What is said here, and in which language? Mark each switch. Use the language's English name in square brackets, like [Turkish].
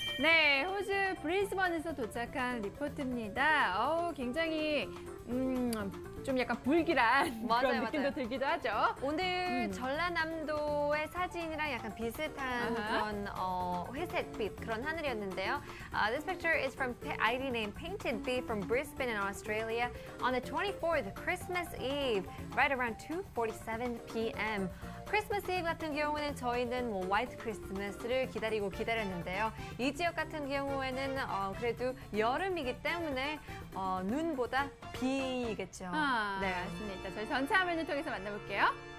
[Korean] 네, 호주 브리즈번에서 도착한 리포트입니다. 굉장히 좀 약간 불길한 맞아요, 그런 느낌도 맞아요. 들기도 하죠. 오늘 전라남도의 사진이랑 약간 비슷한 아하. 그런 회색빛 그런 하늘이었는데요. [English] This picture is from ID name Painted Bee from Brisbane in Australia on the 24th, Christmas Eve, right around 2:47 p.m. [Korean] 크리스마스 이브 같은 경우는 저희는 뭐 화이트 크리스마스를 기다렸는데요. 이 지역 같은 경우에는 그래도 여름이기 때문에 눈보다 비겠죠. 네, 맞습니다. 저희 전체 화면을 통해서 만나볼게요.